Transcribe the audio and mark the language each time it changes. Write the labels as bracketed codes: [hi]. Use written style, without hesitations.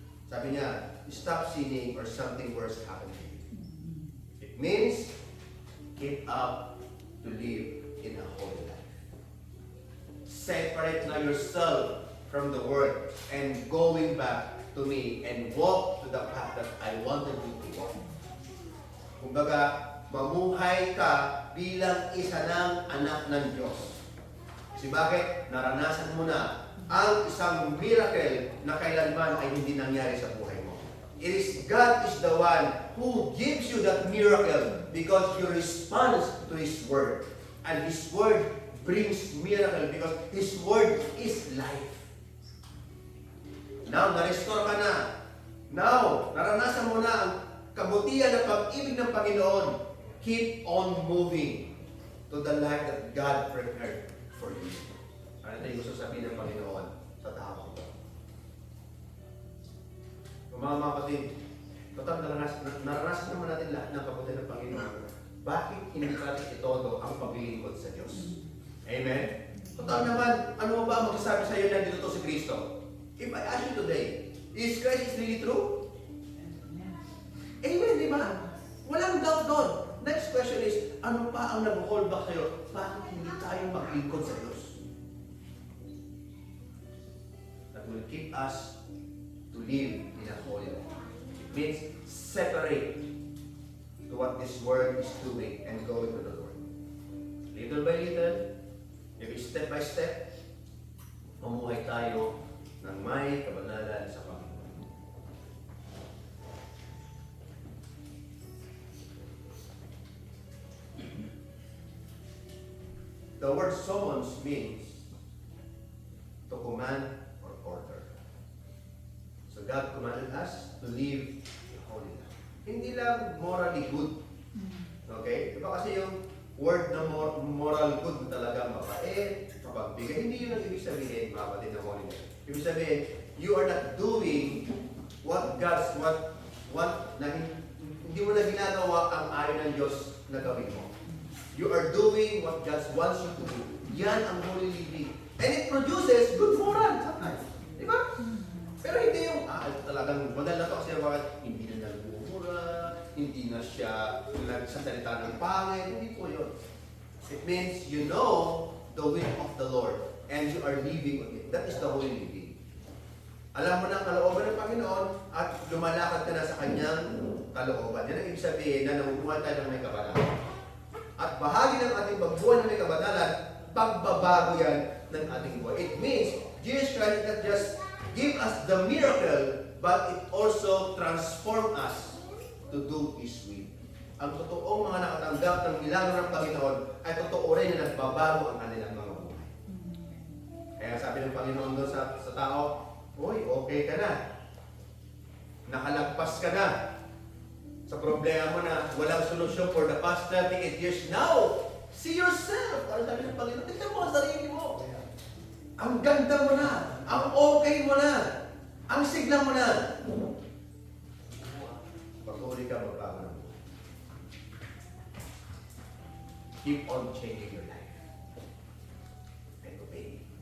[tl] Sabi niya, [en] stop sinning or something worse happened to you. It means, keep up to live in a holy life. Separate now yourself from the world and going back to me and walk to the path that I wanted you to walk. [tl] Kumbaga, mamuhay ka bilang isa ng anak ng Diyos. Kasi bakit? Naranasan mo na ang isang miracle na kailanman ay hindi nangyari sa buhay mo. [en] It is God is the one who gives you that miracle because you respond to His Word. And His Word brings miracle because His Word is life. [tl] Now, na-restore ka na. Now, naranasan mo na ang kabutihan at pag-ibig ng Panginoon. [en] Keep on moving to the life that God prepared for you. [tl] Ano yung gusto sabihin ng Panginoon sa tao? Mga kapatid, total naranasan naman natin lahat ng kabutihan ng Panginoon. Bakit hindi natin itodo ang paglilingkod sa Diyos? Amen? Total naman, ano ba ang magsasabi sa iyo na dito to si Kristo? [en] If I ask you today, is Christ really true? [tl] Amen, di ba? Walang doubt doon. [en] Next question is, [tl] ano pa ang nag-hold back sa'yo? Bakit hindi tayo maglingkod sa Diyos? [en] That will keep us to live in a holy life. It means separate to what this world is doing and go into the Lord. Little by little, maybe step by step, [tl] mamuhay tayo ng may kabanalan sa Panginoon. [en] The word summons means to command or order. So God commanded us to live a holy life. [tl] Hindi lang morally good. Okay? Diba kasi yung word na moral good talaga mabait, mapagbigay. Hindi yun ang ibig sabihin, mabait na holy life. Ibig sabihin, [en] you are not doing what God's [tl] na hindi mo na ginagawa ang ayon ng Diyos na gawin mo. [en] You are doing what God wants you to do. Yan ang holy living. And it produces good moral sometimes. [tl] Di ba? Pero hindi yung, talagang model na to kasi bakit hindi na nagmumura, hindi na siya nagsasalita ng pangit. Hindi po yun. [en] It means you know the will of the Lord and you are living with it. That is the holy living. [tl] Alam mo na ang kalooban ng Panginoon at lumalakad ka na sa Kanyang kalooban. Yan ang ibig sabihin na nabubuhay tayo ng may kabanalan. At bahagi ng ating pagbuhay ng may kabanalan, pagbabago yan ng ating buhay. [en] It means, Jesus Christ not just give us the miracle, but it also transform us to do His will. [tl] Ang totoong mga nakatanggap ng milagro ng Panginoon ay totoo rin na nagbabago ang kanilang mga buhay. Kaya sabi ng Panginoon doon sa tao, "Uy, okay ka na. Nakalagpas ka na sa problema mo na walang solusyon [en] for the past 38 years. [tl] Now, see yourself." Ano sabi ng Panginoon? Tignan mo ang sarili mo. Ang ganda mo na. Ang okay mo na. Ang sigla mo na. Patuloy ka magbago ng buhay. [en] Keep on changing your life. And obey.